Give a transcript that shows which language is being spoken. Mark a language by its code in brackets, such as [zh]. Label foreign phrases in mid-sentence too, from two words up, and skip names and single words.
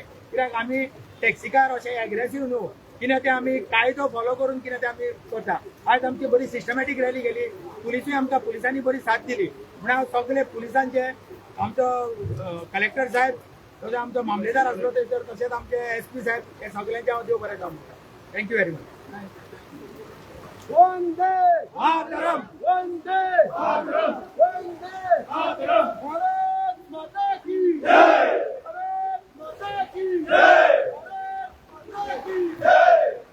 [kok] कित्याक आमी टॅक्सीकार अशें एग्रेसीव न्हू, कितें तें आमी कायदो फॉलो करून कितें तें आमी करता. आयज आमची बरी सिस्टमॅटीक रॅली गेली. पुलिसूय आमकां पुलिसांनी बरी साथ दिली. म्हणून हांव सगळे पुलिसांचे, आमचो कलेक्टर साहेब, तसोच आमचो मामलेदार आसलो थंयसर, तशेंच आमचे SP साहेब, हे सगळ्यांचे हांव देव बरें जावं म्हणटा. [en] thank you very much. वंदे मातरम. [hi] वंदे मातरम. वंदे मातरम. भारत माता की जय. भारत माता की जय. भारत माता की जय.